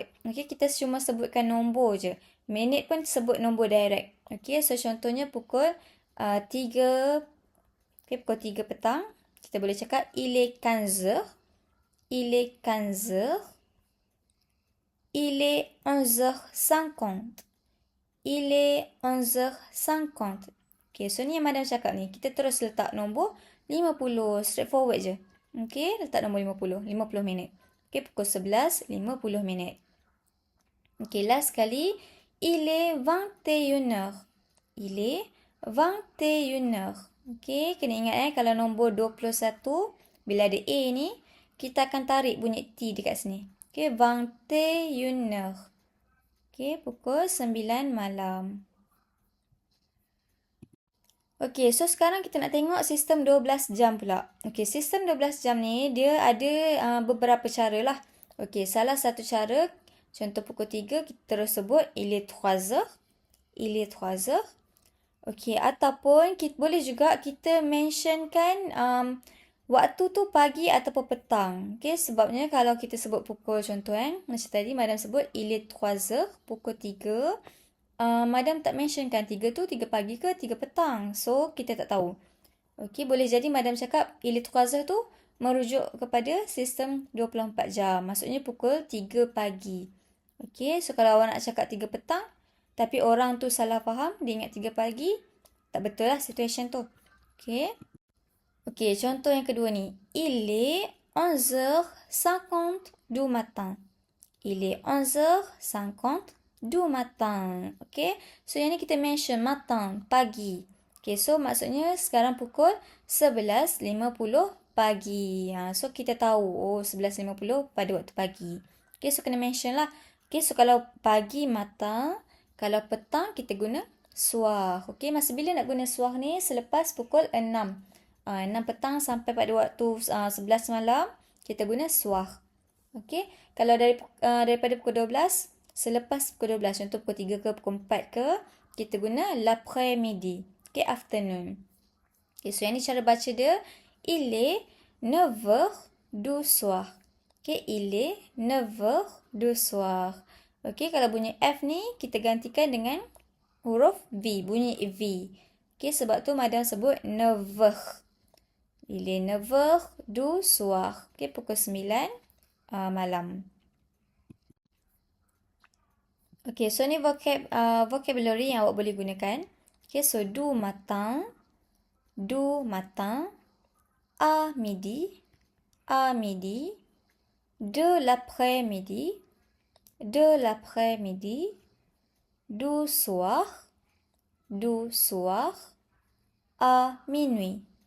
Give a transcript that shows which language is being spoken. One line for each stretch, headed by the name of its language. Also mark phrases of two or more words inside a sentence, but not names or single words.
Malay: Okey, kita cuma sebutkan nombor je. Minit pun sebut nombor direct. Okey, so contohnya pukul 3, pukul 3 petang, kita boleh cakap
French: il est 15 heures. Il est 15 heures. Il est 11h50. Il est 11h50.
Malay: Okay, so ni yang Madam cakap ni. Kita terus letak nombor 50. Straightforward je. Okay, letak nombor 50. 50 minit. Okay, pukul 11.50 minit. Okay, last kali.
French: Il est 21h. Il est 21h.
Malay: Okay, kena ingat kalau nombor 21, bila ada A ni, kita akan tarik bunyi T dekat sini. Okay, 21h. Okay, pukul 9 malam. Okay, so sekarang kita nak tengok sistem 12 jam pula. Okay, sistem 12 jam ni dia ada beberapa cara lah. Okay, salah satu cara, contoh pukul 3, kita terus sebut
French: il est 3h. Il est 3h.
Malay: Okay, ataupun boleh juga kita mentionkan waktu tu pagi ataupun petang. Okay, sebabnya kalau kita sebut pukul contoh macam tadi Madam sebut
French: il est 3h,
Malay: pukul 3. Madam tak mentionkan 3 tu 3 pagi ke 3 petang. So, kita tak tahu. Okay, boleh jadi Madam cakap
French: il est 3h
Malay: tu merujuk kepada sistem 24 jam. Maksudnya pukul 3 pagi. Okay, so kalau awak nak cakap 3 petang, tapi orang tu salah faham, dia ingat 3 pagi, tak betul lah situation tu. Okay. Okay, contoh yang kedua ni.
French: Il est 11h50 du matin. Il est 11h50 du matin.
Malay: Okay, so yang ni kita mention matin, pagi. Okay, so maksudnya sekarang pukul 11.50 pagi. So kita tahu, 11.50 pada waktu pagi. Okay, so kena mention lah. Okay, so kalau pagi matin, kalau petang kita guna soir. Okay, masa bila nak guna soir ni? Selepas pukul 6. 6 petang sampai pada waktu 11 malam, kita guna soir. Okay, kalau daripada pukul 12, selepas pukul 12, contoh pukul 3 ke pukul 4 ke, kita guna l'après-midi. Okay, afternoon. Okay, so yang ni cara baca dia.
French: Il est 9h du soir. Okay, il est 9h du soir.
Malay: Okay, kalau bunyi F ni, kita gantikan dengan huruf V, bunyi V. Okay, sebab tu Madam sebut 9h.
French: Il est 9h du soir.
Malay: Okay, pukul 9 malam. Okay, so ni vocabulary yang awak boleh gunakan.
French: Okay, so du matin, à midi, de l'après-midi, du soir, à minuit.